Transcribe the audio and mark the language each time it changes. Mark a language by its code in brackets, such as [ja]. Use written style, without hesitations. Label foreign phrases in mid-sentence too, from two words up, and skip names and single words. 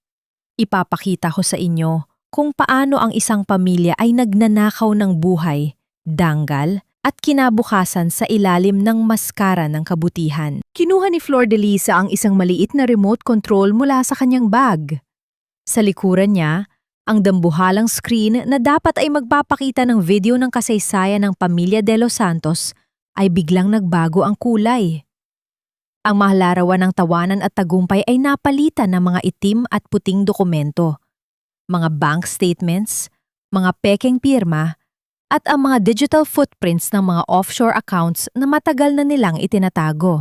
[tl] "Ipapakita ko sa inyo kung paano ang isang pamilya ay nagnanakaw ng buhay danggal, at kinabukasan sa ilalim ng maskara ng kabutihan. Kinuha ni Flor de Lisa ang isang maliit na [en] remote control [tl] mula sa kanyang bag. Sa likuran niya, ang dambuhalang screen na dapat ay magpapakita ng video ng kasaysayan ng pamilya de los Santos ay biglang nagbago ang kulay. Ang mahalarawan ng tawanan at tagumpay ay napalitan ng mga itim at puting dokumento, mga [en] bank statements, [tl] mga pekeng pirma, at ang mga [en] digital footprints [tl] ng mga [en] offshore accounts [tl] na matagal na nilang itinatago.